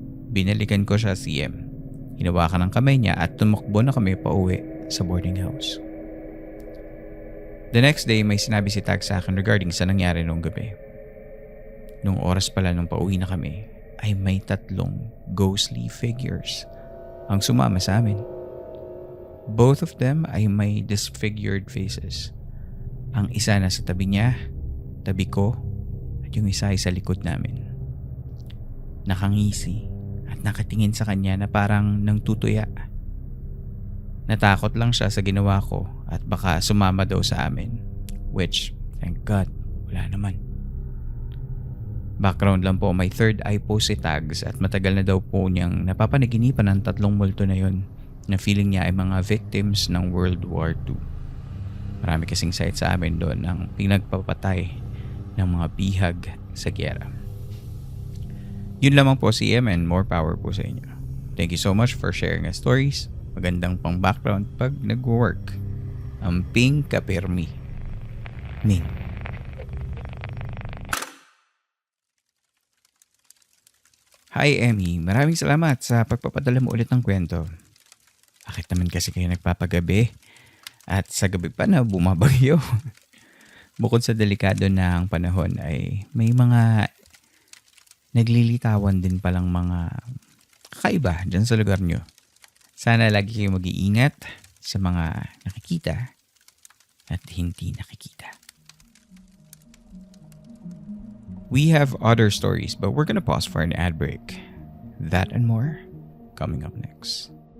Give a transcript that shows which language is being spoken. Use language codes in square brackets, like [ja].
[tl] Binalikan ko siya CM. Hinawakan ng kamay niya at tumakbo na kami pauwi sa boarding house. [en] The next day, [tl] may sinabi si Tag sa akin regarding sa nangyari noong gabi. Nung oras pala nung pauwi na kami, ay may 3 ghostly figures ang sumama sa amin. [en] Both of them ay may disfigured faces. [tl] Ang isa na sa tabi niya, tabi ko, at yung isa ay sa likod namin. Nakangisi at nakatingin sa kanya na parang nang tutuya. Natakot lang siya sa ginawa ko at baka sumama daw sa amin. [en] Which, thank God, [tl] wala naman. Background lang po, may third eye po si Tags at matagal na daw po niyang napapanaginipan ng 3 multo na yon na feeling niya ay mga victims ng World War II. Marami kasing site sa amin doon ng pinagpapatay ng mga bihag sa gyera. Yun lamang po si [en] and more power [tl] po sa inyo. [en] Thank you so much for sharing your stories. [tl] Magandang pang background pag nag-work. [ceb] Amping kapirmi. [tl] Ming. Hi Emmy, maraming salamat sa pagpapadala mo ulit ng kwento. Bakit naman kasi kayo nagpapagabi? At sa gabi pa na bumabagyo. Bukod sa delikado na ang panahon ay may mga naglilitawan din palang mga kakaiba dyan sa lugar nyo. Sana lagi kayo mag-iingat sa mga nakikita at hindi nakikita. [en] We have other stories, but we're gonna pause for an ad break. That and more coming up next.